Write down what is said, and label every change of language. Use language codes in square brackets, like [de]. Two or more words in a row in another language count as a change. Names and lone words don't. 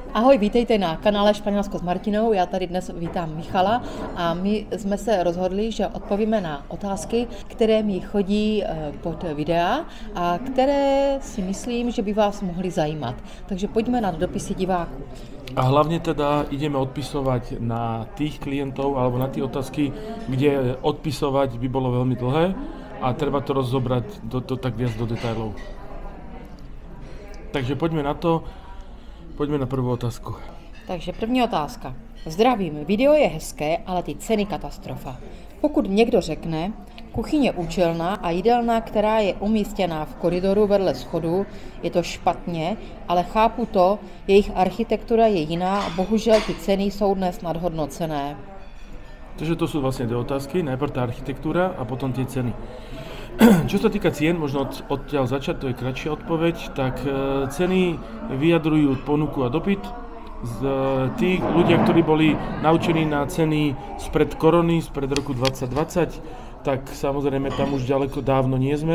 [cs] Ahoj, vítejte na kanále Španělsko s Martinou. Já tady dnes vítám Michala a my jsme se rozhodli, že odpovíme na otázky, které mi chodí pod videa a které si myslím, že by vás mohly zajímat. Takže pojďme na dopisy diváků. [sk] A hlavne teda ideme odpisovať na tých klientov alebo na tie otázky, kde odpisovať by bolo veľmi dlhé a treba to rozobrať tak viac do detailov. Takže poďme na to. Pojďme na prvú otázku. [cs] Takže první otázka. Zdravím, video je hezké, ale ty ceny katastrofa. Pokud někdo řekne, kuchyně účelná a jídelna, která je umístěná v koridoru vedle schodu, je to špatně, ale chápu to, jejich architektura je jiná a bohužel ty ceny jsou dnes nadhodnocené. [sk] Takže to sú vlastne dve otázky. Najprv tá architektúra a potom tie ceny. Čo sa týka cien, možno odtiaľ začať, to je kratšia odpoveď, tak ceny vyjadrujú ponuku a dopyt. Tí ľudia, ktorí boli naučení na ceny spred korony, spred roku 2020, tak samozrejme tam už ďaleko dávno nie sme.